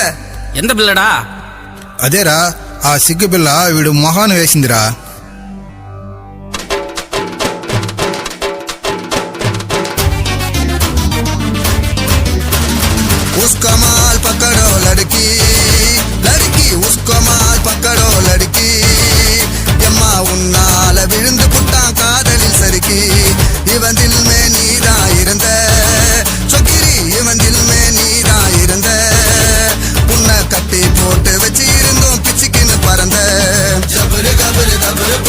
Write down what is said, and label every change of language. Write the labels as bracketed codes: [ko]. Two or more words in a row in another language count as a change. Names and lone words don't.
[ta] எந்த பில்லடா [te] అదేరా ఆ సిగ్గు పిల్ల వీడు మొహాన్ని వేసిందిరా [hi] उसका माल पकड़ो लड़की लड़की उसको माल पकड़ो लड़की [ta] எம்மா உன்னால விழுந்து புட்டான் காதலில் சறுக்கி இவன் [hi] दिल में [ta] நீதா இருந்த சொக்கிரி இவன் [hi] दिल में [ta] நீதா இருந்த உன்னை கட்டி போட்டு வச்சு இருந்தோம் பிச்சுக்கின்னு பறந்த ஜபரு கபரு கபரு